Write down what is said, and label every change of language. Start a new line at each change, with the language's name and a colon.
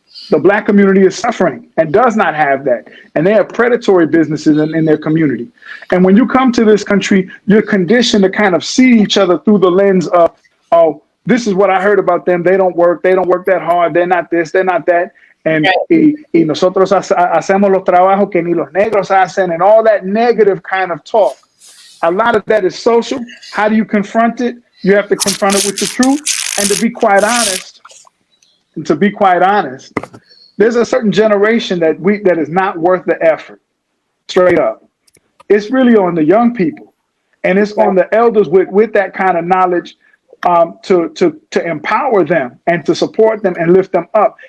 English: The Black community is suffering and does not have that. And they have predatory businesses in their community. And when you come to this country, you're conditioned to kind of see each other through the lens of, oh, this is what I heard about them. They don't work that hard. They're not this, they're not that.
Spanish: And y nosotros hacemos los trabajos que ni los negros hacen,
English: and all that negative kind of talk. A lot of that is social. How do you confront it? You have to confront it with the truth. And to be quite honest, there's a certain generation that is not worth the effort, straight up. It's really on the young people, and it's on the elders with that kind of knowledge to empower them and to support them and lift them up.